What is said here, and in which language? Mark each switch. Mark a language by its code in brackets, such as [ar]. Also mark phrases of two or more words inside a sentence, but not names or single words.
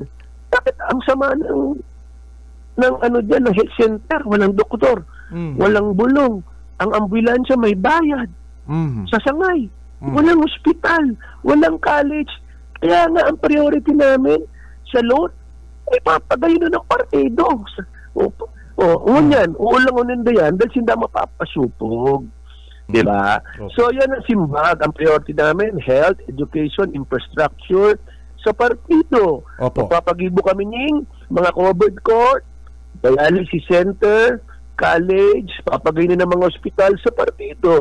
[tl] Bakit ang sama ng dyan, ng health center, walang doktor, walang bulong, ang ambulansya may bayad, sa Sangay, walang hospital, walang college. Kaya nga ang priority namin sa loan ay papagayon na ng partido. [bik] Ngunyan, uulangunin na yan dahil sinda mapapasupog. Diba? [tl] So yan ang simbag, ang priority namin, health, education, infrastructure sa partido. Magpapagibo kami ng mga [en] covered court, dialysis center, [tl] college, papagayin ng mga ospital sa partido.